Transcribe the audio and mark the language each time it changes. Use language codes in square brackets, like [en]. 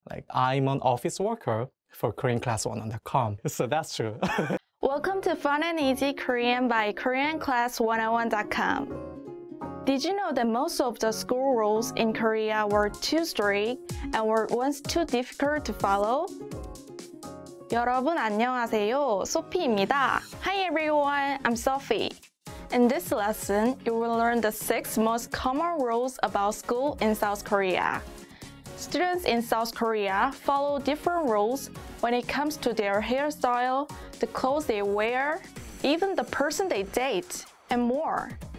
[en] Like, I'm an office worker for KoreanClass1.com. So that's true. Welcome to Fun and Easy Korean by KoreanClass101.com. Did you know that most of the school rules in Korea were too strict and were once too difficult to follow? [ko] 여러분 안녕하세요, 소피입니다. [en] Hi everyone, I'm Sophie. In this lesson, you will learn the 6 most common rules about school in South Korea. Students in South Korea follow different rules when it comes to their hairstyle, the clothes they wear, even the person they date, and more.